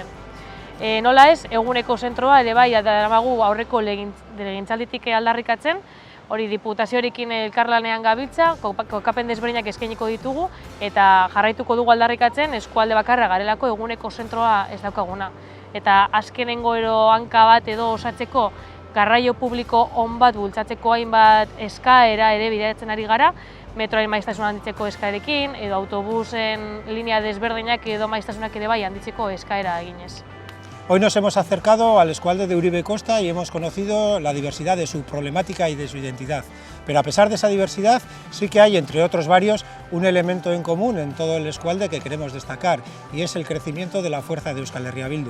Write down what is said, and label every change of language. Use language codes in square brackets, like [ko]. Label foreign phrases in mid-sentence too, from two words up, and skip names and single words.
[eu] Nola ez, eguneko zentroa ere daramagu aurreko legegintzalditik aldarrikatzen, hori diputazioarekin elkarlanean gabiltza, kokapen desberdinak eskainiko ditugu eta jarraituko dugu aldarrikatzen eskualde bakarra garelako eguneko zentroa ez daukaguna. Eta azkenengo hanka bat edo osatzeko garraio publiko on bat bultzatzeko hainbat eskaera ere bideratzen ari gara, metroaren maiztasuna handitzeko eskaerekin, edo autobusen linea desberdinak edo maiztasunak ere handitzeko eskaera eginez. [es] Hoy nos hemos acercado al eskualde de Uribe Kosta y hemos conocido la diversidad de su problemática y de su identidad. Pero a pesar de esa diversidad, sí que hay, entre otros varios, un elemento en común en todo el eskualde que queremos destacar, y es el crecimiento de la fuerza de [eu] Euskal Herria [es] Bildu.